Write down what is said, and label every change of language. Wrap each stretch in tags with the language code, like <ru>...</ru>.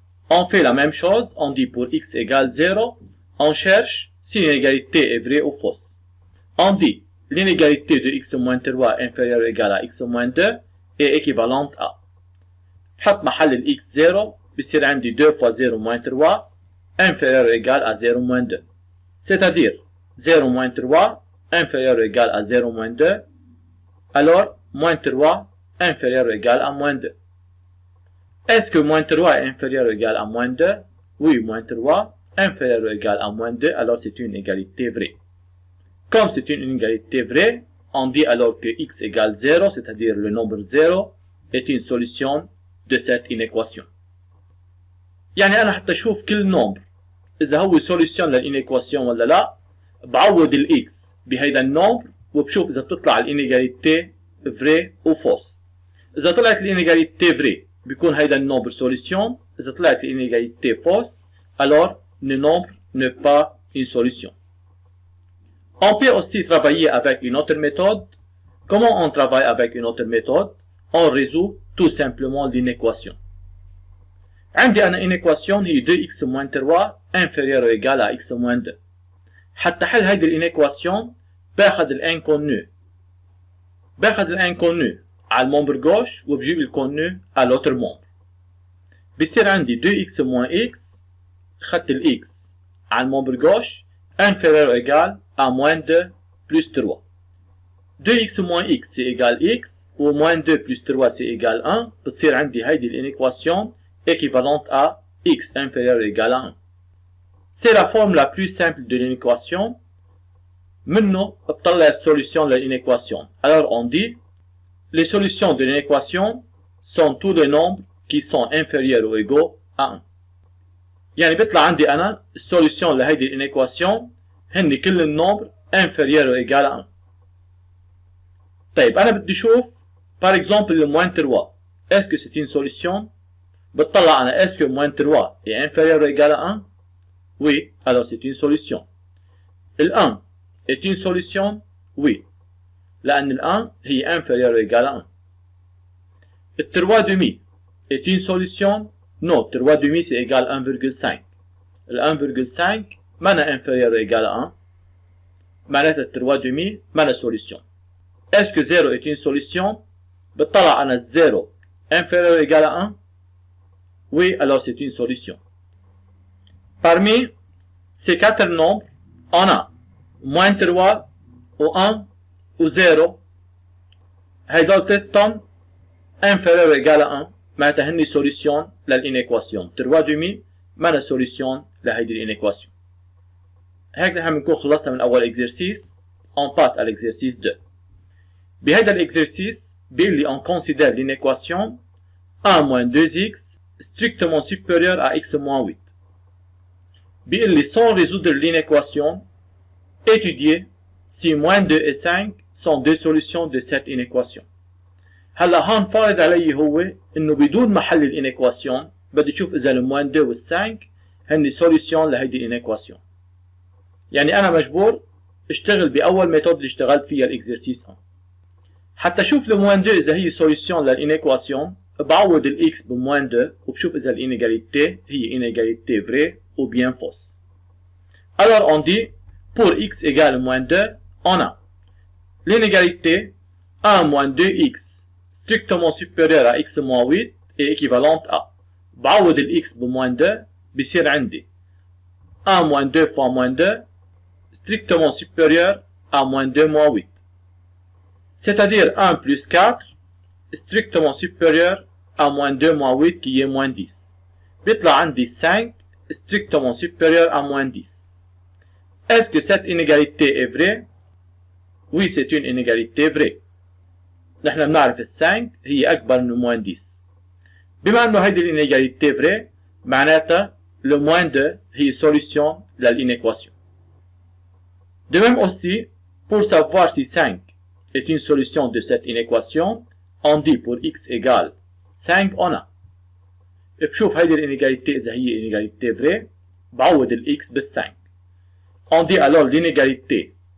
<fr>On fait la même chose, on dit pour x égale 0, on cherche si l'inégalité est vraie ou fausse. On dit l'inégalité de x moins 3 inférieure ou égale à x moins 2 est équivalente à.</fr> <ar>بحط محل ال x 0 بصير عندي</ar> <fr>2 fois 0 moins 3 inférieur ou égale à 0 moins 2. C'est-à-dire 0 moins 3 inférieur ou égale à 0 moins 2. Alors moins 3 inférieur ou égale à moins 2. Est-ce que moins 3 est inférieur ou égal à moins 2? Oui, moins 3 inférieur ou égal à moins 2, alors c'est une égalité vraie. Comme c'est une égalité vraie, on dit alors que x égale 0, c'est-à-dire le nombre 0, est une solution de cette inéquation.</fr> <ar>يعني أنا حتى أشوف كل نمبر إذا هو solution للإنيكواسيون ولا لا، بعوض ال x بهيدا النمبر وبشوف إذا بتطلع الإنيغاليتي فري أو فوس. إذا طلعت الإنيغاليتي فري بيكون هيدا النمبر solution. إذا طلعت</ar> <fr>l'inégalité fausse, alors le nombre n'est pas une solution. On peut aussi travailler avec une autre méthode. Comment on travaille avec une autre méthode? On résout tout simplement l'inéquation.</fr> <ar>عندي أنا إنيكواسيون هي</ar> <fr>2x moins 3 inférieur ou égal à x moins 2.</fr> <ar>حتى حل هيدي الإنيكواسيون باخد الانكونو. باخد الانكونو على الممبر gauche وبجيب الكونو على</ar> <fr>l'autre membre.</fr> <ar>بصير عندي</ar> <fr>2x moins x</fr> <ar>خدت ال x على الممبر gauche</ar> <fr>inférieur ou égal à moins 2 plus 3. 2x moins x c'est égal x ou moins 2 plus 3 c'est égal 1.</fr> <ar>بتصير عندي هيدي الإنيكواسيون</ar> <fr>équivalente à x inférieur ou égal à 1. C'est la forme la plus simple de l'inéquation.</fr> <ar>منه بطلع السوليسيون للإنيكواسيون.</ar> <fr>Alors on dit les solutions de l'inéquation sont tous les nombres qui sont inférieurs ou égaux à 1.</fr> <ar>يعني بيطلع عندي أنا السوليسيون لهيدي الإنيكواسيون هن كل النمبر</ar> <fr>inférieur ou égal à 1.</fr> <ar>طيب أنا بدي أشوف</ar> <fr>par exemple le moins 3. Est-ce que c'est une solution?</fr> <ar>بتطلع أنا</ar> <fr>est-ce que moins 3 est inférieur ou égal à 1? Oui, alors c'est une solution. Le 1 est une solution? Oui.</fr> <ar>لأن ال 1 هي</ar> <fr>inférieur ou égal à 1. Le 3 demi est une solution? Non, 3 demi c'est égal à 1,5. Le 1,5 مانا inférieur ou égal à 1. معناتها 3 demi مانا solution. Est-ce que 0 est une solution?</fr> <ar>بتطلع أنا</ar> <fr>0 inférieur ou égal à 1? Oui, alors c'est une solution. Parmi ces 4 nombres, on a moins 3 ou 1 ou 0.</fr> <ar>هيدول تلتهم</ar> <fr>inférieur ou égal à 1</fr> <ar>معناتها هني solution للإنيكواسيون. 3 demi مانا solution لهيدي الإنيكواسيون. هيك نحن بنكون خلصنا من أول exercice.</ar> <fr>On passe à l'exercice 2. بهيدا l'exercice</fr> <ar>بيقول لي</ar> <fr>on considère l'inéquation 1 moins 2x strictement supérieur à x moins 8.</fr> <ar>بيقول لي</ar> <fr>sans résoudre l'inéquation, étudier si moins 2 et 5 sont deux solutions de cette inéquation.</fr> <ar>هلا هون فارض علي هو انه بدون محل الانيكواسيون بدي اشوف اذا الموان 2 وال 5 هن سوليسيون لهيدي الانيكواسيون. يعني انا مجبور اشتغل باول ميثود اللي اشتغلت فيها الاكزرسيس 1. حتى اشوف الموان 2 اذا هي سوليسيون للانيكواسيون بعوض الاكس بموان 2 وبشوف اذا الانيغاليتي هي انيغاليتي فري</ar> <fr>ou bien fausse. Alors on dit pour x égale moins 2 on a l'inégalité 1 moins 2x strictement supérieur à x moins 8 est équivalente à</fr> <ar>بعوض ال x بموان 2 بصير عندي</ar> <fr>1 moins 2 fois moins 2 strictement supérieur à moins 2 moins 8. C'est-à-dire 1 plus 4 strictement supérieur à moins 2 moins 8 qui est moins 10.</fr> <ar>بيطلع عندي</ar> <fr>5 strictement supérieur à moins 10. Est-ce que cette inégalité est vraie? Oui, c'est une inégalité vraie.</fr> <ar>نحن بنعرف ال 5 هي أكبر من moins 10. بما أنه هيدي الانégalité vraie معناتها le moins 2 هي solution للإنيكواسيون.</ar> <fr>De même aussi, pour savoir si 5 est une solution de cette inéquation, on dit pour x égale 5 on a.</fr> <ar>بشوف هيدي الانégalité إذا هي inégalité vraie بعوض ال x بال 5.</ar> <fr>On dit alors l'inégalité</fr>